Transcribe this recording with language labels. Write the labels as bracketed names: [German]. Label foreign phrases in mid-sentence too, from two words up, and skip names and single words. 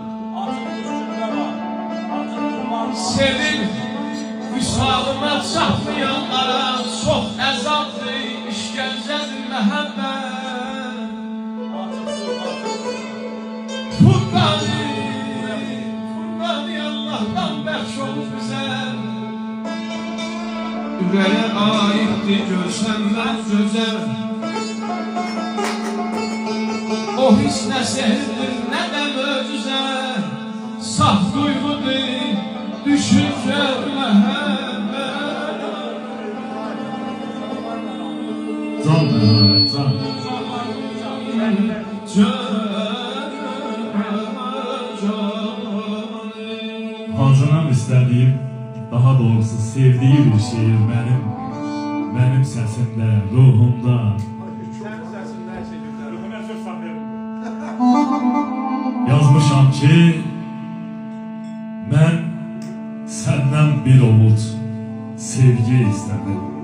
[Azerbaijani] sevip visalıma çatmayanlara, çok əzabdır, işgəncedir mehabbet. Furqani Allah'tan bəxş olur bizə. Ürəyə aiddir görsənlər gözəl. O his nə sehirdir, nə də möcüzə. Saf duyğudur, düşüncə məhəbbət. Can be, can. [Turkish] Hacınan istediğim, daha doğrusu sevdiği bir şiir benim sesimde, ruhumda. Yazmışam ki, ben senden bir umut, sevgi istedim.